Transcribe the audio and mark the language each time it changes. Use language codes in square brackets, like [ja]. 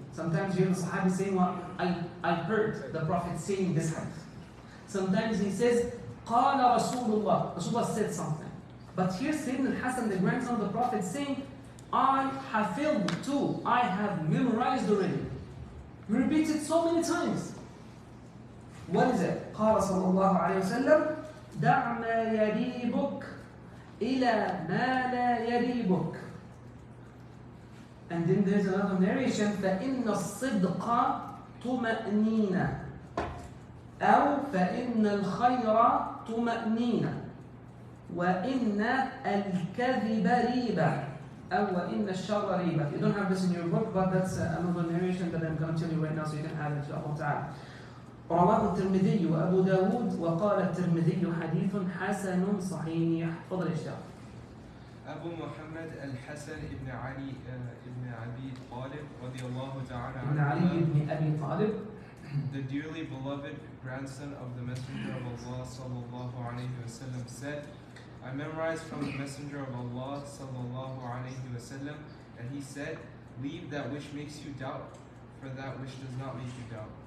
[en] Sometimes you hear the Sahabi saying, well, I heard the Prophet saying this hadith. Sometimes he says, qala Rasulullah. Rasulullah said something. But here Sayyidina al-Hasan, the grandson of the Prophet, saying, I have filled too. I have memorized already. He repeats it so many times. What is it? [ar] قال صلى الله عليه وسلم دع ما يريبك إلى ما لا يريبك. [en] And then there's another narration [ar] فإن الصدق طمأنينة أو فإن الخير طمأنينة وإن الكذب ريبة أو وإن الشر ريبة. You don't have this in your book, but that's another narration that I'm going to tell you right now, so you can add it to Allah Ta'ala. رواه الترمذي وأبو داود وقال الترمذي حديث حسن صحيح. تفضل يا شيخ. أبو محمد الحسن ابن علي ابن أبي طالب رضي الله تعالى ابن علي ابن أبي طالب, [en] the dearly beloved grandson of the Messenger of Allah sallallahu alayhi wa sallam, said, I memorized from the Messenger of Allah sallallahu alayhi wa sallam, and he said, leave that which makes you doubt for that which does not make you doubt.